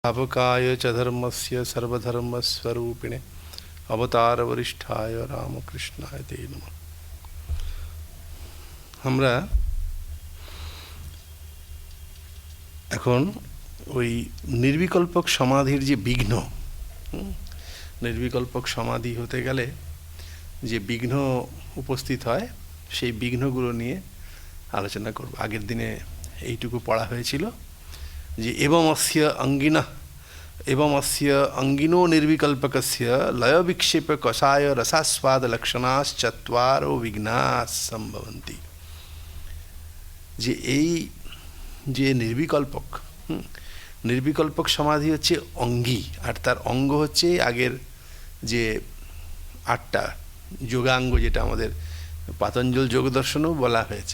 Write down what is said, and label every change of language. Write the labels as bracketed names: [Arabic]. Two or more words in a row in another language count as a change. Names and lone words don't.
[Sanskrit] स्थापकाय च धर्मस्य सर्वधर्मस्वरूपिणे अवतारवरिष्ठाय रामकृष्णाय ते नमः। [Bangla] আমরা এখন ওই নির্বিকল্পক সমাধির যে বিঘ্ন, নির্বিকল্পক সমাধি হতে গেলে যে বিঘ্ন উপস্থিত হয় সেই বিঘ্নগুলো নিয়ে আলোচনা করব। আগের দিনে এইটুকু পড়া হয়েছিল যে [Sanskrit] एवं अस्य अंगिनो निर्विकल्पकस्य लय विक्षेप कषाय रसास्वाद लक्षणाश्चत्वारो विघ्नाः सम्भवन्ति। [Bangla] যে এই যে নির্বিকল্পক সমাধি হচ্ছে অঙ্গি, আর তার অঙ্গ হচ্ছে আগের যে 8টা যোগাঙ্গ, যেটা আমাদের পাতঞ্জল যোগ দর্শনেও বলা হয়েছে।